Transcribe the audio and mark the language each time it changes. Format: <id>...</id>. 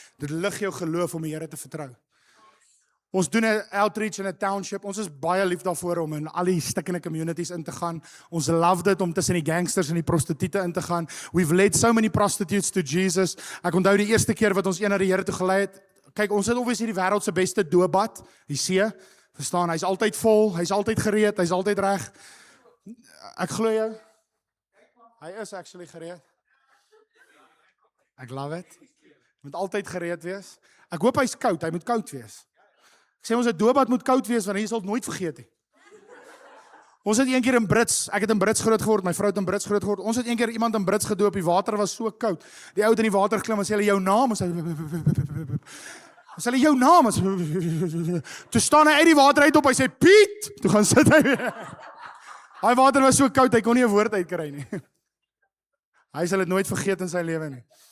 <af>Dit lig jou geloof om die Here te vertrou. Ons doen 'n outreach in 'n township. Ons is baie lief daarvoor om in al die stikkende communities in te gaan. Ons love dit om tussen die gangsters en die prostituie in te gaan.</af> <en>We've led so many prostitutes to Jesus.</en> <af>Ek onthou die eerste keer wat ons een na die Here toe gelei het. Kyk, ons het obviously die wêreld se beste doopbad, die see. Verstaan, hy's altyd vol, hy's altyd gereed, hy's altyd reg. Ek glo jou. Hy is actually gereed. Ek love it. Moet altyd gereed wees. Ek hoop hy's koud, hy moet koud wees. Ek sê ons 'n doopbad moet koud wees, want hy sal dit nooit vergeet nie. Ons het een keer in Brits, ek het in Brits groot geword, my vrou het in Brits groot geword. Ons het een keer iemand in Brits gedoop, die water was so koud. Die ou het in die water klim en sê hulle jou naam, ons sê hulle jou naam, toe staan hy uit die water uit op, hy sê Piet, toe gaan sit hy weer. Daai water was so koud, hy kon nie 'n woord uitkry nie. Hy sal dit nooit vergeet in sy lewe nie.</af>